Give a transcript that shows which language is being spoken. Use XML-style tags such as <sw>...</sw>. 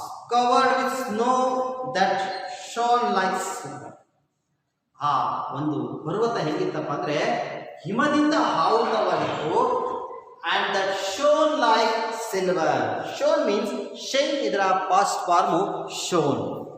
<en>Covered with snow that shone like silver.</en> <kn>ಆ ಒಂದು ಪರ್ವತ ಹೆಂಗಿತ್ತಪ್ಪ ಅಂದ್ರೆ ಹಿಮದಿಂದ ಆವೃತವಾಗಿತ್ತು.</kn> <en>and that shone like silver. Shone means shine, ಇದರ past form shone.</en>